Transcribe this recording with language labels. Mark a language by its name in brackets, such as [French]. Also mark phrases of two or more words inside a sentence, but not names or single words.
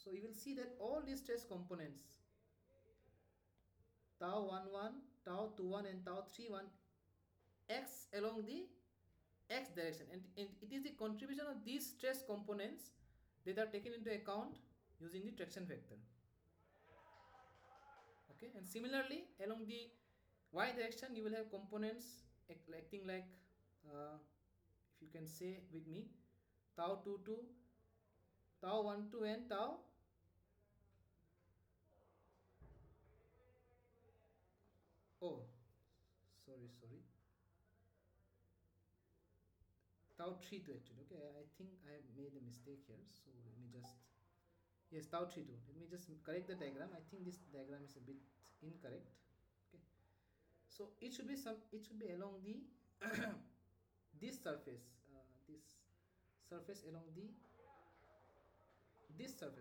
[English] So you will see that all these stress components, tau 11, tau 21, and tau 31, acts along the x direction, and it is the contribution of these stress components that are taken into account using the traction vector. Okay, and similarly along the y direction you will have components acting like, if you can say with me, tau 22, tau 12, and tau, oh, sorry, tau 32 actually. Okay, I think I have made a mistake here, so let me just, yes, tau 32. Let me just correct the diagram. I think this diagram is a bit incorrect. Okay, so it should be along the this surface, this surface along the this surface.